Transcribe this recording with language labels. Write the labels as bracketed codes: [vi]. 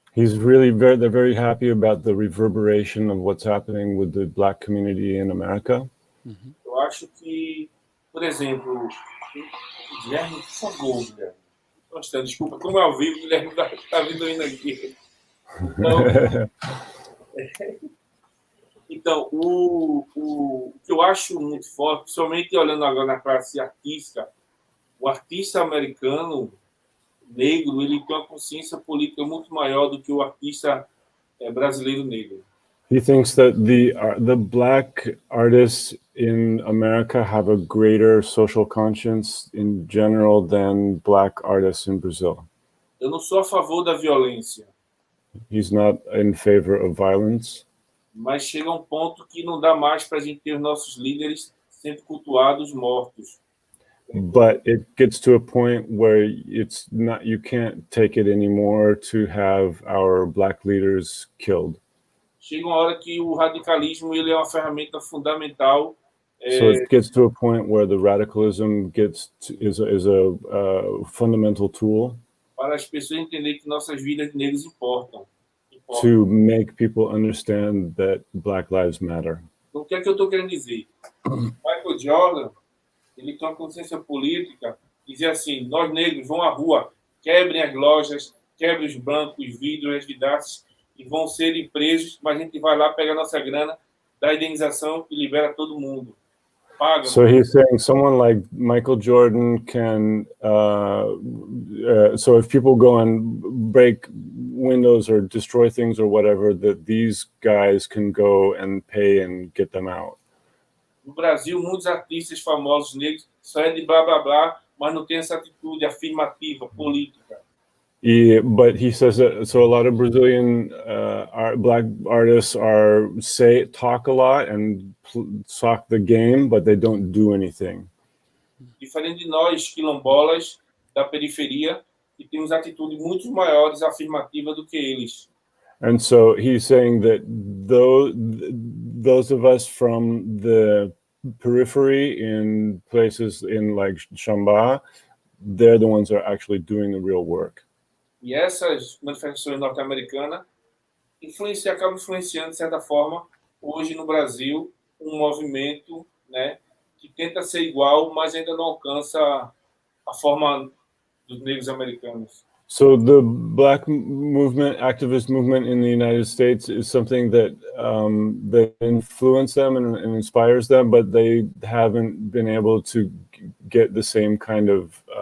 [en] He's really they're very happy about the reverberation of what's happening with the Black community in America. Mm-hmm. [pt] Eu acho que, por exemplo, Guilherme, por favor, Guilherme. Nossa, desculpa, como é ao vivo, o Guilherme está vindo aqui. Então, o que eu acho muito forte, principalmente olhando agora na classe artística, o artista americano negro, ele tem uma consciência política muito maior do que o artista brasileiro negro. [en] He thinks that the black artists in America have a greater social conscience in general than black artists in Brazil. [pt] Eu não sou a favor da violência. [en] He's not in favor of violence. [pt] Mas chega um ponto que não dá mais para a gente ter os nossos líderes sendo cultuados mortos. [en] But it gets to a point where it's not, you can't take it anymore to have our black leaders killed. [pt] Chega uma hora que o radicalismo ele é uma ferramenta fundamental. [en] So it gets to a point where the radicalism is a fundamental tool [pt] Para as pessoas entenderem que nossas vidas de negros importam. [en] to make people understand that Black Lives Matter. [pt] Então, o que é que eu estou querendo dizer? Michael Jordan, ele tem uma consciência política, dizia assim, nós negros vão à rua, quebrem as lojas, quebrem os bancos, os vidros, as vidraças, e vão serem presos, mas a gente vai lá, pega a nossa grana, dá a indenização e libera todo mundo. Paga. [en] So he's saying someone like Michael Jordan can, so if people go and break windows or destroy things or whatever, that these guys can go and pay and get them out. [pt] No Brasil, muitos artistas famosos negros só é de blá blá blá, mas não tem essa atitude afirmativa, política. [en] Yeah, but he says that, so a lot of Brazilian black artists talk a lot and talk the game, but they don't do anything. [pt] Diferente de nós, quilombolas, da periferia, que temos atitudes muito maiores afirmativas do que eles. [en] And so he's saying that those of us from the periphery in places in like Xambá, they're the ones that are actually doing the real work. [pt] E essas manifestações norte-americanas acabam influenciando, de certa forma, hoje no Brasil, um movimento, né, que tenta ser igual, mas ainda não alcança a forma dos negros americanos. [en] So the black movement, activist movement in the United States is something that that influences them and inspires them, but they haven't been able to get the same kind of